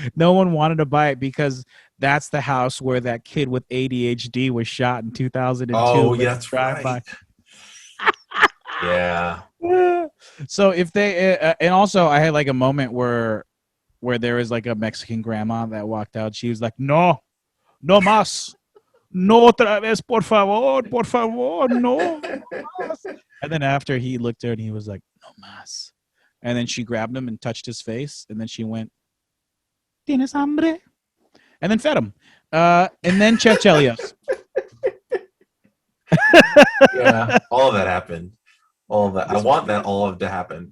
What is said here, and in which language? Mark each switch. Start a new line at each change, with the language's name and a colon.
English: No one wanted to buy it because that's the house where that kid with ADHD was shot in 2002. Oh, yeah, that's right. Yeah. So if they and also I had like a moment where there was like a Mexican grandma that walked out.
Spanish: She was like, no más, no otra vez, por favor, no más.
English: And then after he looked at her and he was like,
Spanish: no más.
English: And then she grabbed him and touched his face, and then she went,
Spanish: ¿Tienes hambre?
English: And then fed him. And then Chef Chelios. Yeah, all of that happened. All of that. I want that all of to happen.